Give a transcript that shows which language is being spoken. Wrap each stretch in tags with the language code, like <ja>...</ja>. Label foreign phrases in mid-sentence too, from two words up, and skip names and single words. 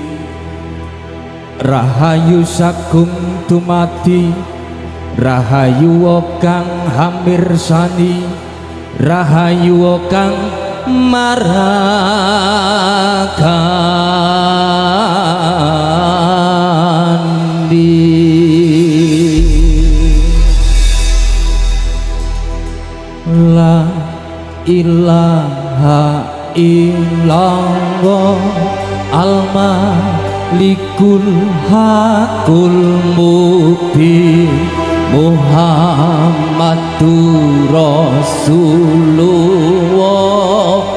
<jv>Rahayu sagung dumadi Rahayu kang hamirsani Rahayu kang maragandi</jv> <ar>لا إله إلا الله الملك الحق المبين محمد رسول الله</ar>